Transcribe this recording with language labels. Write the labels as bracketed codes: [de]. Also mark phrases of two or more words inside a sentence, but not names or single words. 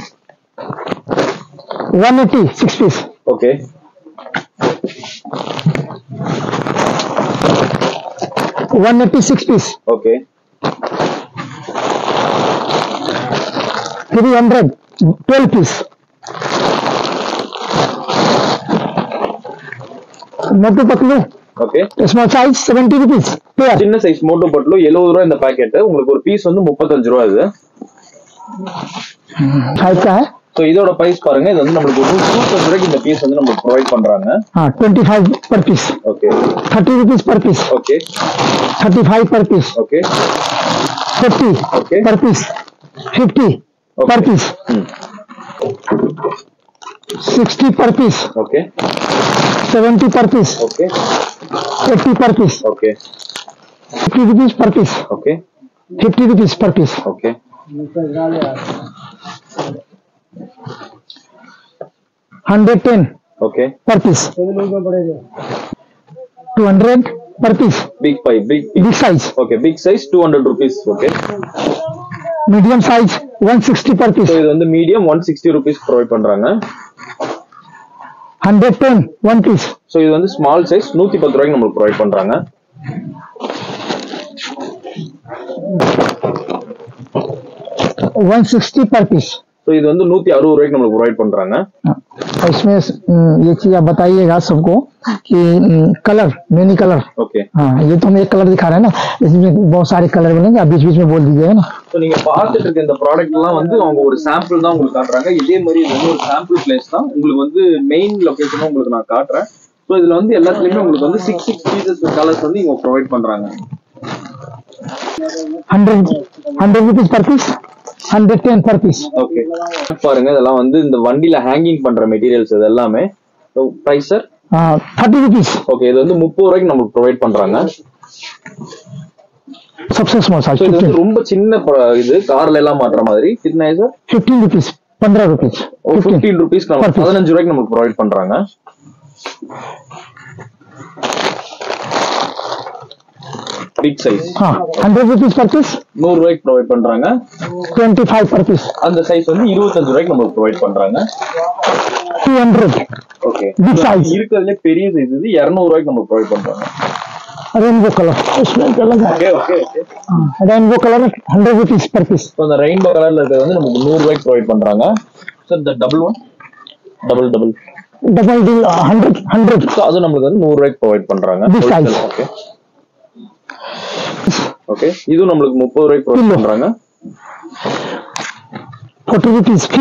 [ta] 180 6 பீஸ். ஓகே 186 பீஸ். ஓகே 300 12 பீஸ். [hi] मोटू पतलू [ta] ஓகே [en] small size 70 rupees pair. [ta] சின்ன சைஸ் மோட்டோ பட்லு 70 ரூபாய் இந்த பாக்கெட். உங்களுக்கு ஒரு பீஸ் வந்து 35 ரூபாய் இது. [hi] 5 का है. [ta] சோ இதோட பிரைஸ் பாருங்க, இது வந்து நமக்கு 120 ரூபாய்க்கு இந்த பீஸ் வந்து நமக்கு ப்ரொவைட் பண்றாங்க. [en] 25 per piece. [ta] ஓகே [en] 30 rupees per piece. [ta] ஓகே [en] 35 per piece. [ta] ஓகே [en] 50 ओके per piece. 50 per piece. 60 per piece. ओके 70 per piece. ओके 80 per piece. ओके 50 rupees per piece. ओके 50 rupees per piece. ओके 110 ओके per piece. 200 per piece. big pie big साइज. okay big size 200 rupees. ओके medium size 160 per piece. [ta] சோ இது வந்து மீடியம் 160 rupees ப்ரொவைட் பண்றாங்க. 110 1 பீஸ். சோ இது வந்து [en] small size [ta] 110 ரூபாய்க்கு நமக்கு ப்ரொவைட் பண்றாங்க. [en] 160 per piece. [ta] சோ இது வந்து 160 ரூபாய்க்கு நமக்கு ப்ரொவைட் பண்றாங்க. [hi] इसमें ये चीज आप बताइएगा सबको कि [en] color many color. ओके [hi] हाँ ये तो हम एक कलर दिखा रहे हैं ना, इसमें बहुत सारे कलर बनेंगे, आप बीच बीच में बोल दीजिएगा ना. [ta] சோ நீங்க பார்த்துட்டு இருக்க இந்த ப்ராடக்ட் எல்லாம் வந்து அவங்க ஒரு சாம்பிள் தான் உங்களுக்கு காட்டுறாங்க. இதே மாதிரி இது வந்து ஒரு [en] sample place [ta] தான். உங்களுக்கு வந்து மெயின் லொகேஷனும் உங்களுக்கு நான் காட்டுறேன். சோ இதுல வந்து எல்லாத்துலயுமே உங்களுக்கு வந்து 6 [en] pieces colors [ta] வந்து இவங்க ப்ரொவைட் பண்றாங்க. [en] 100 rupees per piece. 110 per piece. [ta] ஓகே பாருங்க, இதெல்லாம் வந்து இந்த வண்டில ஹேங்கிங் பண்ற மெட்டீரியல்ஸ் இது எல்லாமே. [en] price sir 30 रुपीस. [ta] ஓகே இது வந்து 30 ரூபாய்க்கு நமக்கு ப்ரொவைட் பண்றாங்க. [en] सबसे small size. [ta] இது வந்து ரொம்ப சின்ன இது கார்ல எல்லாம் மாட்ற மாதிரி. [hi] कितना है சார்? [en] 15 रुपीस. 15 रुपीस. [ta] 15 rupees நமக்கு 15 ரூபாய்க்கு நமக்கு ப்ரொவைட் பண்றாங்க. [en] big size. हाँ 100 rupees per piece. [ta] 100 ரூபாய்க்கு ப்ரொவைட் பண்றாங்க. [en] 25 per piece. [ta] அந்த சைஸ் வந்து 25 ரூபாய்க்கு நமக்கு ப்ரொவைட் பண்றாங்க. 200. ஓகே [en] Big size. [ta] இருக்கிறதுல பெரிய சைஸ் இது 200 ரூபாய்க்கு நமக்கு ப்ரொவைட் பண்றாங்க. [en] rainbow color [hi] इसमें कलर है. [en] okay okay okay rainbow color 100 rupees per piece. [ta] சோ அந்த ரெயின்போ கலர்ல இருக்கிறது வந்து நமக்கு 100 ரூபாய்க்கு ப்ரொவைட் பண்றாங்க. [en] sir the double डबल 100. [ta] சோ அது நமக்கு வந்து 100 ரூபாய்க்கு ப்ரொவைட் பண்றாங்க. [en] okay okay [ta] இது நமக்கு 30 ரூபாய்க்கு ப்ரொவைட் பண்றாங்க. [en] 40 rupees piece.